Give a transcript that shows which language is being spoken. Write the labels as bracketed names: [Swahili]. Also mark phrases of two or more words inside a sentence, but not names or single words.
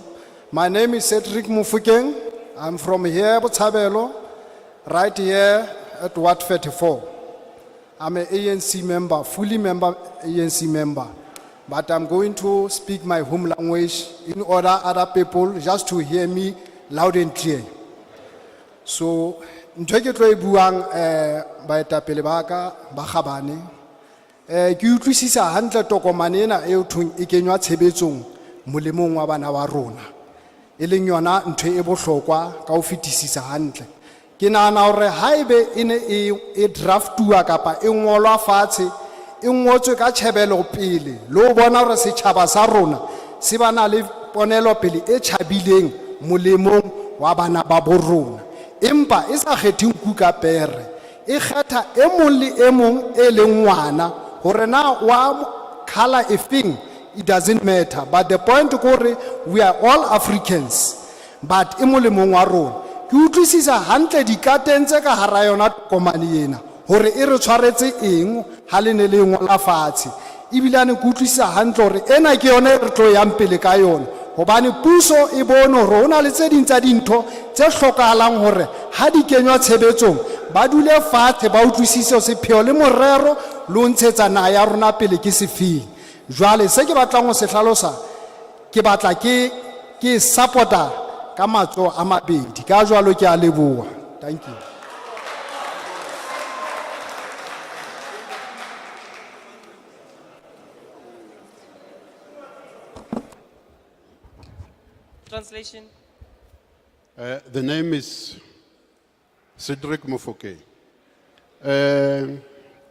[English] My name is Cedric Mufukeng. I'm from here, Botshabelo, right here at Ward 34. I'm an ANC member, fully member, ANC member. But I'm going to speak my home language in order other people just to hear me loud and clear. So, [Southern Sotho] ntho ke tlo e buang baetapele ba ka ba Kgabane, ke utlwisisa hantle tokomane ena e hothweng e kenywa tshebetsong molemong wa bana ba rona, e leng yona ntho e bohlokwa ka ho fetisisa hantle. Ke nahana hore haebe e ne e draftuwa kapa e ngolwa fatshe, e ngotswe ka tjhebelo pele le ho bona hore setjhaba sa rona se bana le ponelo pele e tjhabileng molemong wa bana ba bo rona, empa e sa kgethe nku ka pere, e kgetha e mong le e mong e leng ngwana hore na wa color efeng, [English] it doesn't matter, but the point [Southern Sotho] ke hore [English] we are all Africans, but [Southern Sotho] e molemong wa rona. Ke utlwisisa hantle dikateng tse ka hara yona tokomane ena hore e re tshwaretse eng ha le ne le ngola fatshe, ebilane ke utlwisisa hantle hore ena ke yona e re tlo yang pele ka yona, hobane puso e bone hore hona le tse ding tsa dintho tse hlokahalang hore ha di kenywa tshebetsong ba dule fatshe ba utlwisise sepheo le morero le ho ntshetsa naha ya rona pele ke sefeng. Jwale se ke batlang ho se hlalosa, ke batla ke supporta ka matso a mabedi, ka jwalo ke a leboha. [English] Thank you. Translation. The name is Cedric Mufukeng.